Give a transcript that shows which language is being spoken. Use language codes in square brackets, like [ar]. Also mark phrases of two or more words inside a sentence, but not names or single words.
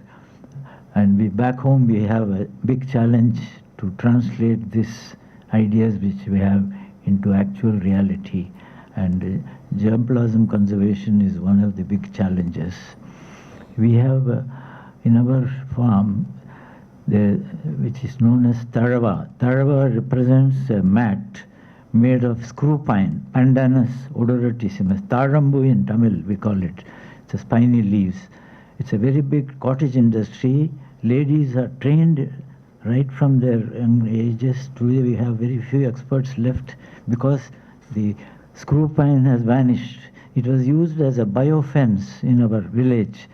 [en] And back home we have a big challenge to translate these ideas which we have into actual reality. And germplasm conservation is one of the big challenges. We have in our farm, which is known as Tarava. Tarava represents a mat made of screw pine, Pandanus odoratissimus. Tarambu in Tamil we call it. It's a spiny leaves. It's a very big cottage industry. Ladies are trained right from their young ages. Today we have very few experts left because the screw pine has vanished. It was used as a biofence in our village.